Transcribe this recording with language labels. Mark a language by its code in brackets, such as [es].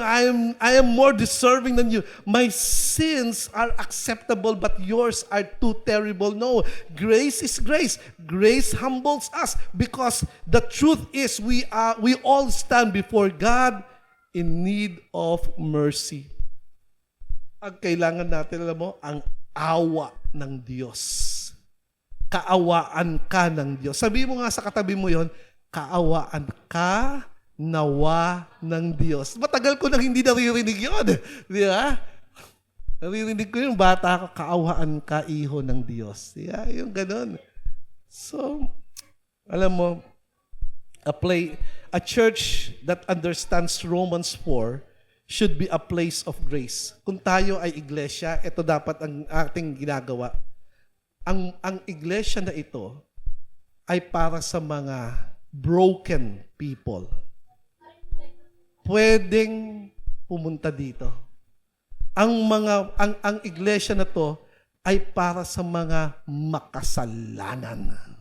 [en] I am more deserving than you. My sins are acceptable, but yours are too terrible. No, grace is grace. Grace humbles us because the truth is we all stand before God in need of mercy. [tl] Ang kailangan natin, alam mo, ang awa ng Diyos. Kaawaan ka ng Diyos. Sabi mo nga sa katabi mo yon, kaawaan ka nawa ng Diyos. Matagal ko nang hindi naririnig yun. Di ba? Naririnig ko yung bata ko, kaawaan ka, iho ng Diyos. Yeah, yung ganun. [en] So, [tl] alam mo, [en] a church that understands Romans 4 should be a place of grace. [tl] Kung tayo ay iglesia, ito dapat ang ating ginagawa. Ang iglesia na ito ay para sa mga [en] broken people. [tl] Pwedeng pumunta dito. Ang iglesia na to ay para sa mga makasalanan.